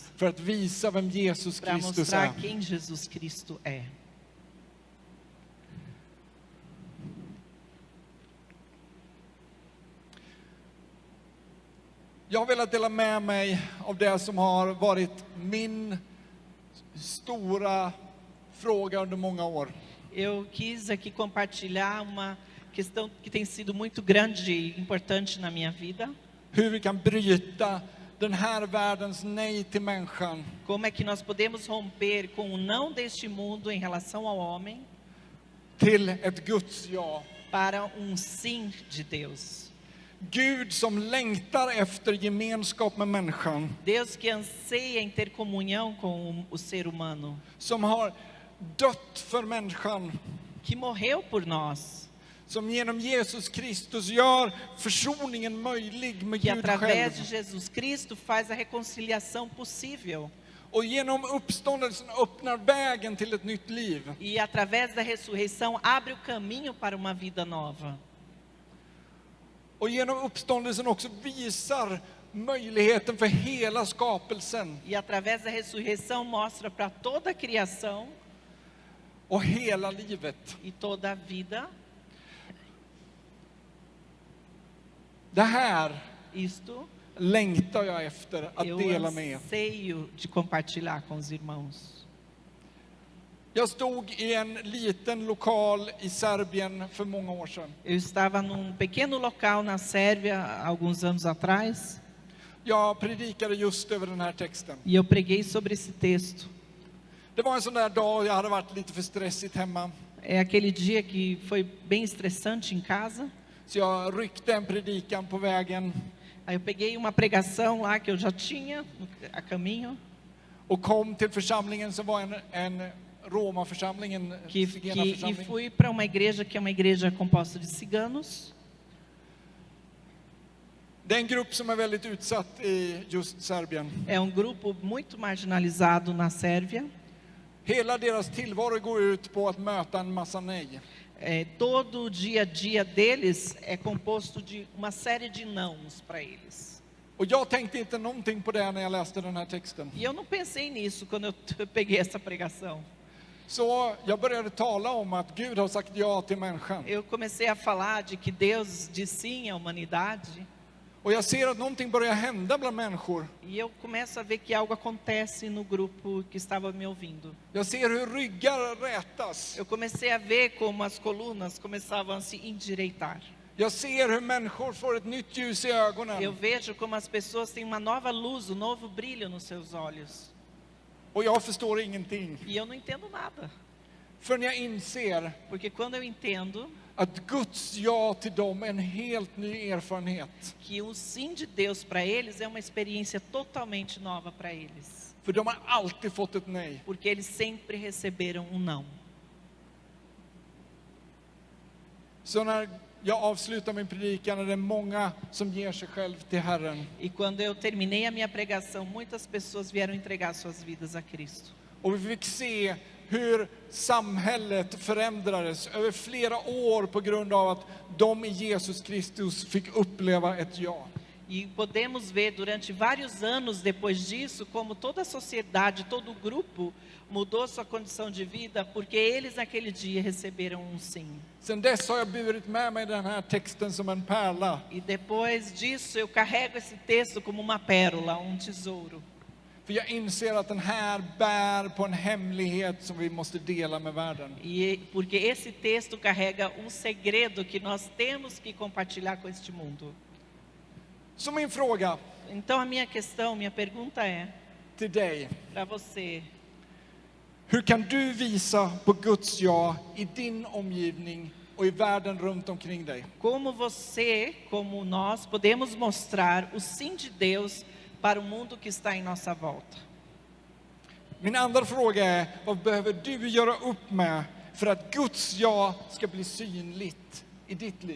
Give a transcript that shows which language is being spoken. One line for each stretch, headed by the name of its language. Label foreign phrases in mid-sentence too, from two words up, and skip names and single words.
Swedish: för att visa vem Jesus
Portuguese: para
Swedish: Kristus
Portuguese: mostrar
Swedish: är.
Portuguese: quem Jesus Cristo é.
Swedish: Jag har velat dela med mig av det som har varit min stora fråga under många år.
Portuguese: Eu quis aqui compartilhar uma questão que tem sido muito grande e importante na minha vida.
Swedish: Hur vi kan bryta den här världens nej till människan
Portuguese: Como é que nós podemos romper com o não deste mundo em relação ao homem
Swedish: till ett Guds ja.
Portuguese: para sim de Deus.
Swedish: Gud som längtar efter gemenskap med människan.
Portuguese: Deus que anseia em ter comunhão com o ser humano,
Swedish: Som har dött för människan.
Portuguese: que morreu por nós,
Swedish: Som genom Jesus Kristus gör försoningen möjlig med
Portuguese: que
Swedish: Gud
Portuguese: através de
Swedish: själv.
Portuguese: Jesus Cristo faz a reconciliação possível.
Swedish: Och genom uppståndelsen öppnar vägen till ett nytt liv.
Portuguese: E através da ressurreição abre o caminho para uma vida nova.
Swedish: Och genom uppståndelsen också visar möjligheten för hela skapelsen
Portuguese: E através da ressurreição mostra para toda a criação
Swedish: och hela livet.
Portuguese: e toda a vida.
Swedish: Det här
Portuguese: Isto
Swedish: längtar jag efter att
Portuguese: eu
Swedish: dela med.
Portuguese: anseio de compartilhar com os irmãos.
Swedish: Jag stod i en liten lokal i Serbien för många år sedan.
Portuguese: Eu estava num pequeno local na Sérvia há alguns anos atrás
Swedish: Jag predikade just över den här texten.
Portuguese: e eu preguei sobre esse texto.
Swedish: Det var en sån där dag jag hade varit lite för stressigt hemma.
Portuguese: É aquele dia que foi bem estressante em casa.
Swedish: Så jag ryckte en predikan på vägen
Portuguese: Aí eu peguei uma pregação lá que eu já tinha a caminho,
Swedish: och kom till församlingen som var en Roma-församling, en
Portuguese: e
Swedish: zigenarförsamling.
Portuguese: fui para uma igreja que é uma igreja composta de ciganos.
Swedish: Det är en grupp som är väldigt utsatt i just Serbien.
Portuguese: É um grupo muito marginalizado na Sérvia.
Swedish: Hela deras tillvaro går ut på att möta en massa nej.
Portuguese: Todo o dia a dia deles é composto de uma série de nãos para eles.
Swedish: Och jag tänkte inte någonting på det när jag läste den här texten.
Portuguese: E eu não pensei nisso quando eu peguei essa pregação.
Swedish: Så jag började tala om att Gud har sagt ja till människan.
Portuguese: Eu comecei a falar de que Deus diz sim à humanidade.
Swedish: Och jag ser att någonting börjar hända bland människor.
Portuguese: E eu começo a ver que algo acontece no grupo que estava me ouvindo.
Swedish: Jag ser hur ryggar rätas.
Portuguese: Eu comecei a ver como as colunas começavam a se endireitar.
Swedish: Jag ser hur människor får ett nytt ljus i
Portuguese: Eu
Swedish: ögonen.
Portuguese: vejo como as pessoas têm uma nova luz, um novo brilho nos seus olhos.
Swedish: Och jag förstår ingenting.
Portuguese: E eu não entendo nada.
Swedish: Förrän jag inser
Portuguese: Porque quando eu entendo
Swedish: att Guds ja till dem är en helt ny erfarenhet.
Portuguese: que o sim de Deus para eles é uma experiência totalmente nova para eles.
Swedish: För de har alltid fått ett nej.
Portuguese: Porque eles sempre receberam um não.
Swedish: Så när jag avslutar min predikan är det många som ger sig själv till Herren.
Portuguese: E quando eu terminei a minha pregação, muitas pessoas vieram entregar suas vidas a Cristo.
Swedish: Och vi fick se hur samhället förändrades över flera år på grund av att de i Jesus Kristus fick uppleva ett ja.
Portuguese: E podemos ver durante vários anos depois disso como toda a sociedade, todo o grupo mudou sua condição de vida porque eles naquele dia receberam um sim.
Swedish: Sen dess har jag burit med mig den här texten som en pärla.
Portuguese: E depois disso eu carrego esse texto como uma pérola, um tesouro.
Swedish: För jag inser att den här bär på en hemlighet som vi måste dela med världen.
Portuguese: Porque esse texto carrega um segredo que nós temos que compartilhar com este mundo.
Swedish: Så min fråga
Portuguese: Então a minha questão, minha pergunta é
Swedish: till dig:
Portuguese: para você:
Swedish: hur kan du visa på Guds ja i din omgivning och i världen runt omkring dig?
Portuguese: como você, como nós, podemos mostrar o sim de Deus para o mundo que está em nossa volta?
Swedish: Min andra fråga är: vad behöver du göra upp med för att Guds ja ska bli synligt i ditt liv?